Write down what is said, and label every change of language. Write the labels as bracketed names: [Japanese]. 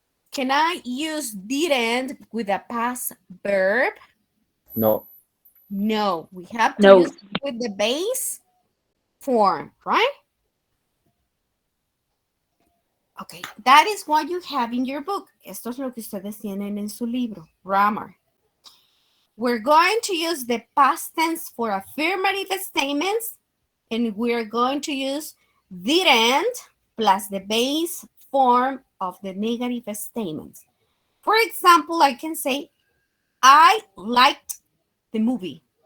[English] Can I use didn't with a past verb? No. No, we have to No. use it with the base form, right? Okay, that is what you have in your book. [Spanish] Esto es lo que ustedes tienen en su libro, grammar. [English] We're going to use the past tense for affirmative statements, and we're going to use didn't plus the base form of the negative statements. For example, I can say, I liked the movie.